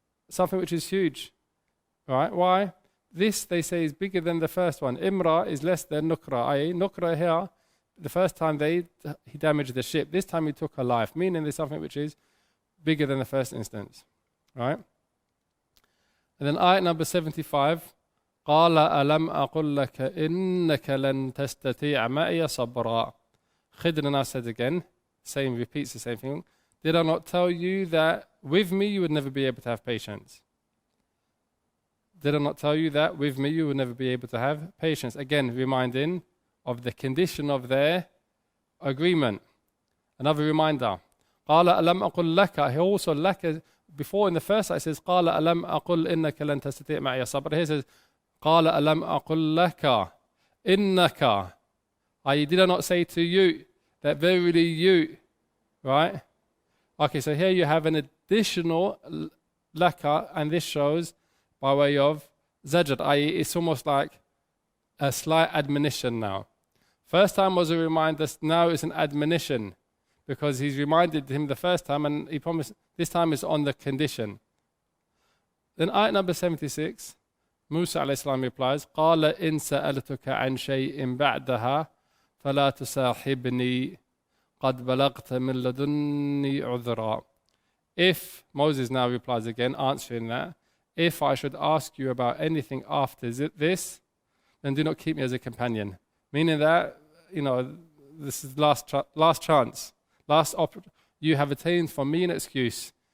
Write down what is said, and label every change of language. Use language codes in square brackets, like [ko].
[en] Something which is huge. Right? Why? This, they say, is bigger than the first one. Imra is less than nukra. I.e. nukra here, the first time he damaged the ship. This time he took a life. Meaning there's something which is bigger than the first instance. Right? And then ayat number 75. [ar] قال ألم أقل لك إنك لن تستطيع معي صبرا. [en] Khidr now said again, repeats the same thing. Did I not tell you that with me you would never be able to have patience? Did I not tell you that with me you would never be able to have patience? Again, reminding of the condition of their agreement. Another reminder. [ar] قال ألم أقل لك. [en] He also [ar] لك [en] before in the first it says [ar] قال ألم أقل إنك لن تستطيع معي صبرا. [en] Here it says [ar] قال ألم أقل لك إنك, [en] i.e. did I not say to you that verily you, right? Okay, so here you have an additional laka, and this shows by way of zajr, i.e. it's almost like a slight admonition now. First time was a reminder, now it's an admonition, because he's reminded him the first time and he promised this time is on the condition. Then ayat number 76, Musa alayhi salam replies, [ar] قَالَ إِن سَأَلْتُكَ عَنْ شَيْءٍ بَعْدَهَا فَلَا تُسَاحِبْنِي قَدْ بَلَغْتَ مِن لَدُنِّي عُذْرًا. [en] If, Moses now replies again, answering that, if I should ask you about anything after this, then do not keep me as a companion. Meaning that, this is last chance, you have attained from me an excuse.